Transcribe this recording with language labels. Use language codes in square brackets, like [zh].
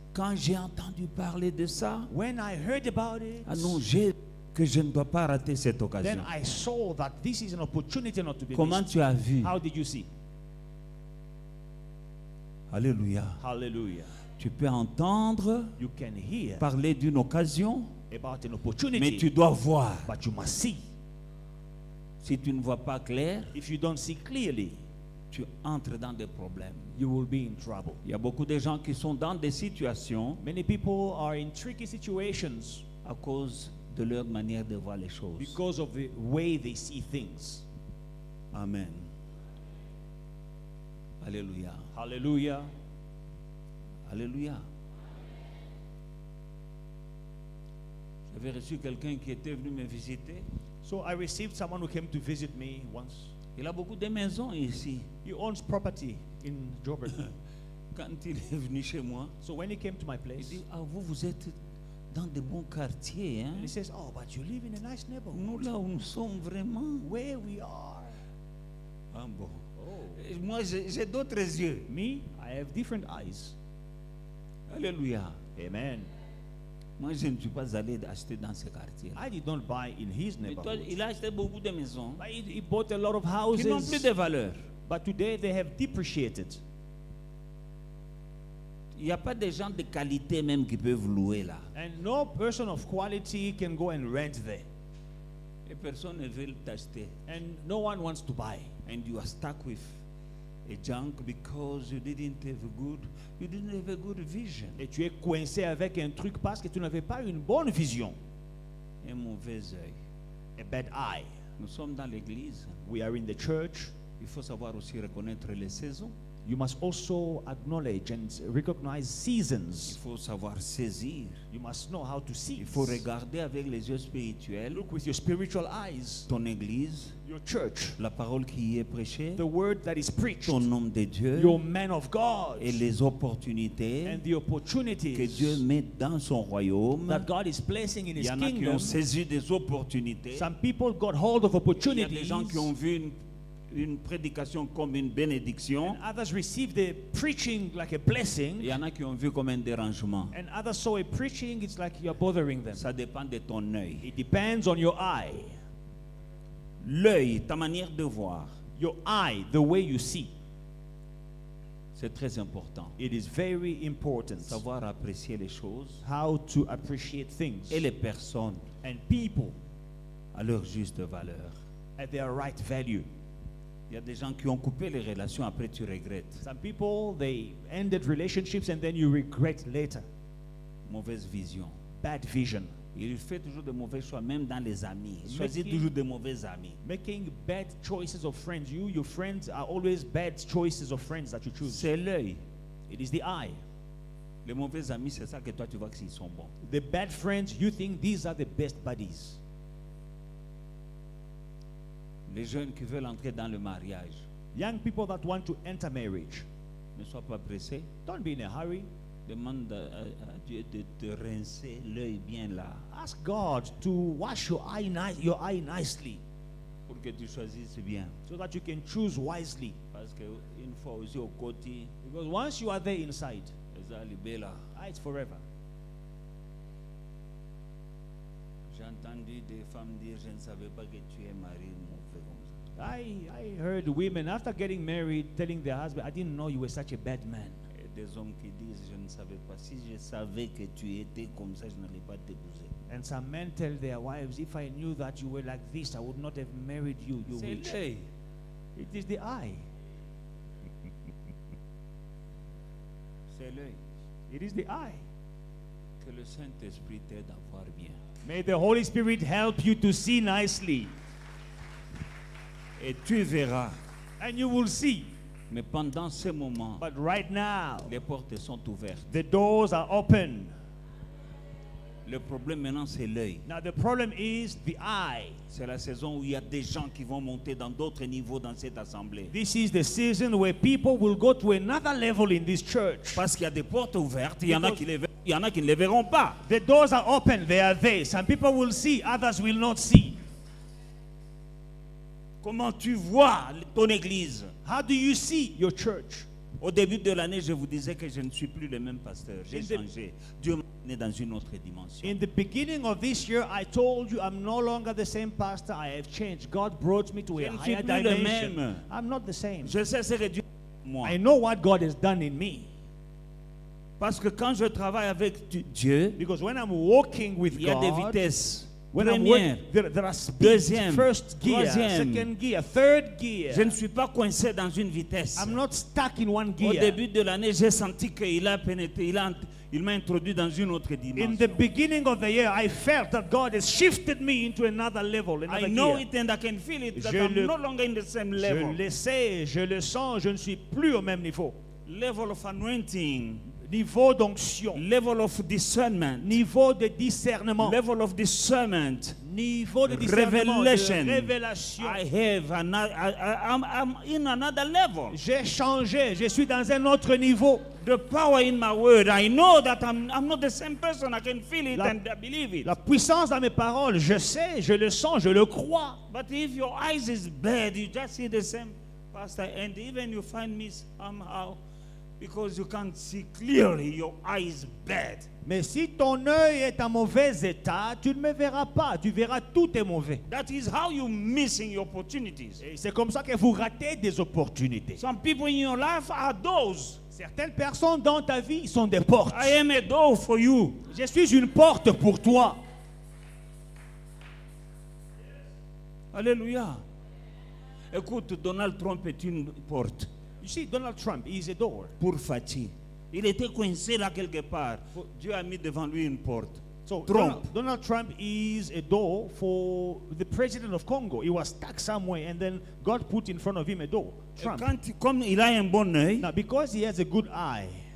[fr] Quand j'ai entendu parler de ça, [en] When I heard about it, [fr] ah non, que je ne dois pas rater cette occasion. [en] then I saw that this is an opportunity not to be [fr] Comment [en] missed. [fr] tu as vu? [en] How did you see? [fr] Alléluia. [en] Hallelujah. [fr] Tu peux entendre [en] You can hear [fr] parler d'une occasion, [en] about an [fr] mais [en] opportunity, [fr] tu dois voir. [en] but you must see. [fr] Si tu ne vois pas clair, [en] If you don't see clearly, [fr] tu entres dans des problèmes. [en] you will be in trouble. [fr] Il y a beaucoup de gens qui sont dans des situations [en] Many people are in tricky situations [fr] à cause de leur manière de voir les choses. [en] because of the way they see things. [fr] Amen. Alléluia. [en] Hallelujah. [fr] Alléluia. J'avais reçu quelqu'un qui était venu me visiter. [en] So I received someone who came to visit me once. [fr] Il a beaucoup de maisons ici. [en] He owns property in Joburg. [fr] Quand il est venu chez moi, [en] So when he came to my [fr] il [en] place, [fr] dit, ah, vous êtes dans de bons quartiers. Hein? [en] he says, oh, but you live in a nice neighborhood. [fr] Nous, là où nous sommes vraiment. [en] Where we are. [fr] Ah bon. [en] Oh. [fr] Et moi, j'ai d'autres yeux. [en] Me, I have different eyes. [fr] Alléluia. Amen. Moi, je ne suis pas allé acheter dans ce quartier. [en] I did not buy in his [fr] Mais toi, [en] neighborhood. [fr] il a acheté beaucoup de maisons [en] But he bought a lot of [fr] qui n'ont plus [en] houses. [fr] de valeur. [en] But today they have depreciated. [fr] Il n'y a pas de gens de qualité même qui peuvent louer là. [en] And no person of quality can go and rent there. [fr] Et personne ne veut t'acheter. [en] And no one wants to buy. And you are stuck with a junk because you didn't have a good vision. [fr] Et tu es coincé avec un truc parce que tu n'avais pas une bonne vision. Un mauvais œil. [en] A bad eye. [fr] Nous sommes dans l'église. [en] We are in the church. [fr] Il faut savoir aussi reconnaître les saisons. [en] You must also acknowledge and recognize [fr] Il [en] seasons. [fr] faut savoir saisir. [en] You must know how to see. [fr] Il faut regarder avec les yeux spirituels [en] Look with your spiritual eyes. [fr] ton église, [en] Your church. [fr] la parole qui y est prêchée, [en] The word that is preached. [fr] ton homme de Dieu [en] Your man of God. [fr] et les opportunités [en] And the opportunities [fr] que Dieu met dans son royaume. [en] that God is placing in [fr] Il [en] His [fr] y en a qui [en] kingdom. [fr] ont saisi des opportunités. [en] Some people got hold of [fr] Il y a [en] opportunities. [fr] des gens qui ont vu une prédication comme une bénédiction. [en] And others received the preaching like a blessing. [fr] Il y en a qui ont vu comme un dérangement. [en] And others saw a preaching, it's like you're bothering them. [fr] Ça dépend de ton œil. [en] It depends on your eye. [fr] L'œil, ta manière de voir, [en] Your eye, the way you see. [fr] c'est très important. [en] It is very important. [fr] Savoir apprécier les choses [en] How to appreciate things. [fr] et les personnes [en] And people [fr] à leur juste valeur. [en] at their right value. [fr] Il y a des gens qui ont coupé les relations, après tu regrettes. [en] Some people, they ended relationships and then you regret later. [fr] Mauvaise vision. [en] Bad vision. [fr] Il fait toujours de mauvais choix, même dans les amis. Il choisit [en] Making- [fr] toujours de mauvais amis. [en] Making bad choices of friends. Your friends are always bad choices of friends that you choose. [fr] C'est l'œil. [en] It is the eye. [fr] Les mauvais amis, c'est ça que toi tu vois qu'ils sont bons. [en] The bad friends, you think these are the best buddies. [fr] Les jeunes qui veulent entrer dans le mariage, [en] Young people that want to enter marriage, [fr] ne sois pas pressé. [en] don't be in a hurry. [fr] Demande à Dieu de te rincer l'œil bien là [en] Ask God to wash your eye nicely [fr] pour que tu choisisses bien. [en] so that you can choose wisely. [fr] Parce qu'une fois aussi au côté, [en] Because once you are there inside, [ln] eza libela. [en] it's forever. [fr] J'ai entendu des femmes dire, je ne savais pas que tu es marié, mon frère, comme ça. [en] I heard women after getting married telling their husband, I didn't know you were such a bad man. [fr] Et des hommes qui disent, je ne savais pas. Si je savais que tu étais comme ça, je n'allais pas t'épouser. [en] And some men tell their wives, if I knew that you were like this, I would not have married you, you [fr] C'est [en] witch. [fr] l'œil. [en] It is the eye. [fr] C'est l'œil. [en] It is the eye. [fr] Que le Saint-Esprit t'aide à voir bien. [en] May the Holy Spirit help you to see nicely. [fr] Et tu verras. [en] And you will see. [fr] Mais pendant ce moment, [en] But right now, [fr] les portes sont ouvertes. [en] the doors are open. [fr] Le problème maintenant, c'est l'œil. [en] Now the problem is the eye. [fr] C'est la saison où il y a des gens qui vont monter dans d'autres niveaux dans cette assemblée. [en] This is the season where people will go to another level in this church. [fr] Parce qu'il y a des portes ouvertes, il y en a qui ne les verront pas. [en] The doors are open, they are there. Some people will see, others will not see. [fr] Comment tu vois ton église? [en] How do you see your church? [fr] Au début de l'année, je vous disais que je ne suis plus le même pasteur. J'ai [en] In the- [fr] changé. Dieu m'a amené dans une autre dimension. [en] In the beginning of this year, I told you I'm no longer the same pastor. I have changed. God brought me to a [fr] Je ne suis [en] higher [fr] plus le [en] dimension. [fr] même. [en] I'm not the same. [fr] Je sais ce que Dieu a fait pour moi. [en] I know what God has done in me. [fr] Parce que quand je travaille avec Dieu, [en] Because when I'm walking with [fr] il y a des [en] God, [fr] vitesses. [en] when I'm [fr] Première, [en] working, there are speeds. [fr] deuxième, [en] First gear, [fr] troisième. [en] second gear, third gear. [fr] Je ne suis pas coincé dans une vitesse. [en] I'm not stuck in one [fr] Au [en] gear. [fr] début de l'année, j'ai senti qu'il a pénétré, il m'a introduit dans une autre [en] In [fr] dimension. [en] the beginning of the year, I felt that God has shifted me into another level, another I know gear. it and I can feel it that [fr] Je [en] I'm [fr] le- [en] no longer in the same [fr] Je [en] level. [fr] le sais, je le sens, je ne suis plus au même niveau. [en] Level of anointing, [fr] Niveau d'onction, [en] level of discernment, [fr] niveau de discernement, [en] level of discernment. [fr] niveau de discernement, [en] Revelation. [fr] de révélation. [en] I have I'm in another level. [fr] J'ai changé, je suis dans un autre niveau. [en] The power in my word, I know that I'm not the same person. I can feel it [fr] La- [en] and I believe it. [fr] La puissance dans mes paroles, je sais, je le sens, je le crois. [en] But if your eyes is bad, you just see the same pastor, and even you find me somehow because you can't see clearly, your eye is bad. [fr] Mais si ton œil est en mauvais état, tu ne me verras pas, tu verras tout est mauvais. [en] That is how you missing your opportunities. [fr] Et c'est comme ça que vous ratez des opportunités. [en] Some people in your life are those. [fr] Certaines personnes dans ta vie sont des portes. [en] I am a door for you. [fr] Je suis une porte pour toi. Alléluia. Écoute, Donald Trump est une porte [en] You see, Donald Trump is a door. [fr] pour Fatih. Il était coincé là quelque part. Dieu a mis devant lui une porte. [en] So Trump. Donald Trump is a door for the president of Congo. He was stuck somewhere, and then God put in front of him a door. [fr] Et [en] Trump. [fr] comme il a un bon œil, [en] Now, because he has a good eye,